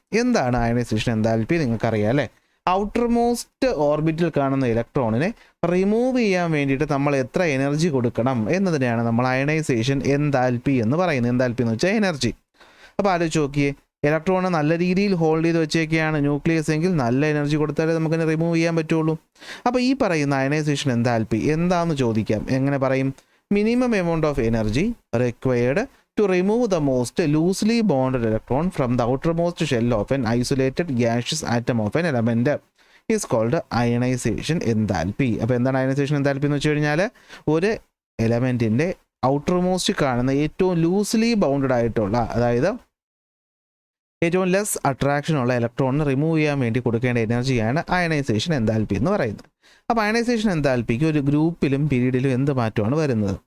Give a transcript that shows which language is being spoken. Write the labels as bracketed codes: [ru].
[ml] എന്താണ് ionisation enthalpy നിങ്ങൾക്കറിയാം അല്ലേ? ഔട്ടർ മോസ്റ്റ് ഓർബിറ്റിൽ കാണുന്ന ഇലക്ട്രോണിനെ റിമൂവ് ചെയ്യാൻ വേണ്ടിയിട്ട് നമ്മൾ എത്ര എനർജി കൊടുക്കണം എന്നതിനെയാണ് നമ്മൾ അയണൈസേഷൻ എൻതാൽപ്പി എന്ന് പറയുന്നത്. എൻതാൽപ്പി എന്ന് വെച്ചാൽ എനർജി. അപ്പോൾ ആലോചിച്ച് നോക്കിയേ, ഇലക്ട്രോണ് നല്ല രീതിയിൽ ഹോൾഡ് ചെയ്ത് വെച്ചേക്കുകയാണ് ന്യൂക്ലിയസ് എങ്കിൽ നല്ല എനർജി കൊടുത്താലേ നമുക്കതിനെ റിമൂവ് ചെയ്യാൻ പറ്റുള്ളൂ. അപ്പോൾ ഈ പറയുന്ന അയണൈസേഷൻ എൻതാൽപ്പി എന്താണെന്ന് ചോദിക്കാം. എങ്ങനെ പറയും? [en] Minimum amount of energy required to remove the most loosely bonded electron from the outermost shell of an isolated gaseous atom of an element is called ionization enthalpy. [ml] അപ്പോൾ എന്താണ് അയണൈസേഷൻ എൻതാൽപ്പി എന്ന് വെച്ച് കഴിഞ്ഞാൽ, ഒരു എലമെൻറ്റിൻ്റെ ഔട്ടർമോസ്റ്റ് കാണുന്ന ഏറ്റവും loosely bounded ആയിട്ടുള്ള, അതായത് ഏറ്റവും ലെസ് അട്രാക്ഷനുള്ള ഇലക്ട്രോണിന് റിമൂവ് ചെയ്യാൻ വേണ്ടി കൊടുക്കേണ്ട എനർജിയാണ് അയണൈസേഷൻ എൻതാൽപ്പി എന്ന് പറയുന്നത്. അപ്പോൾ അയണൈസേഷൻ എൻതാൽപ്പിക്ക് ഒരു ഗ്രൂപ്പിലും പീരീഡിലും എന്ത് മാറ്റമാണ് വരുന്നത്?